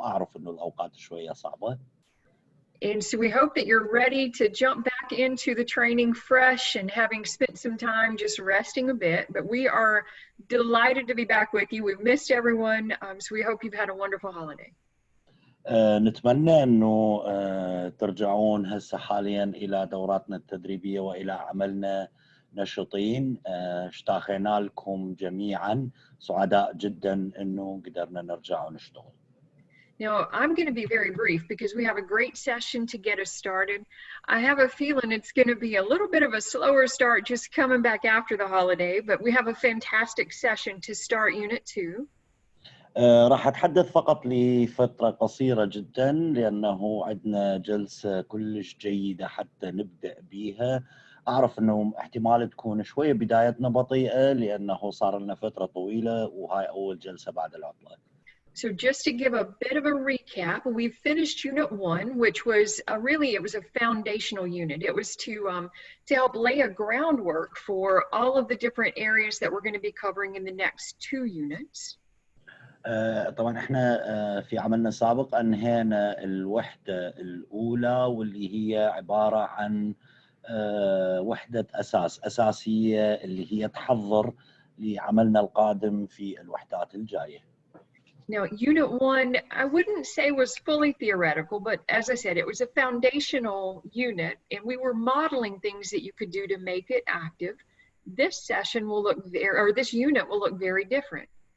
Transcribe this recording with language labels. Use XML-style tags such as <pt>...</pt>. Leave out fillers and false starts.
<ar>أعرف إنه الأوقات شوية صعبة.</ar> <en>And so we hope that you're ready to jump back into the training fresh and having spent some time just resting a bit. But we are delighted to be back with you. We've missed everyone, so we hope you've had a wonderful holiday.</en> <ar>نتمنى أنه ترجعون هسه حاليا إلى دوراتنا التدريبية وإلى عملنا نشطين. اشتاقنا لكم جميعا، سعداء جدا أنه قدرنا نرجع ونشتغل.</ar> <en>Now, I'm going to be very brief because we have a great session to get us started. I have a feeling it's going to be a little bit of a slower start just coming back after the holiday, but we have a fantastic session to start Unit 2.</en> <ar>راح أتحدث فقط لفترة قصيرة جدا لأنه عندنا جلسة كلش جيدة حتى نبدأ بيها. أعرف أنه احتمال تكون شوية بدايتنا بطيئة لأنه صار لنا فترة طويلة وهاي أول جلسة بعد العطلة.</ar> <en>So just to give a bit of a recap, we finished Unit 1, which was it was a foundational unit. It was to help lay a groundwork for all of the different areas that we're going to be covering in the next 2 units.</en> <ar>طبعا احنا في عملنا السابق انهينا الوحدة الأولى واللي هي عبارة عن وحدة أساسية اللي هي تحضر لعملنا القادم في الوحدات الجاية.</ar> <en>Now, Unit 1, I wouldn't say was fully theoretical, but as I said, it was a foundational unit, and we were modeling things that you could do to make it active. This session will look this unit will look very different.</en>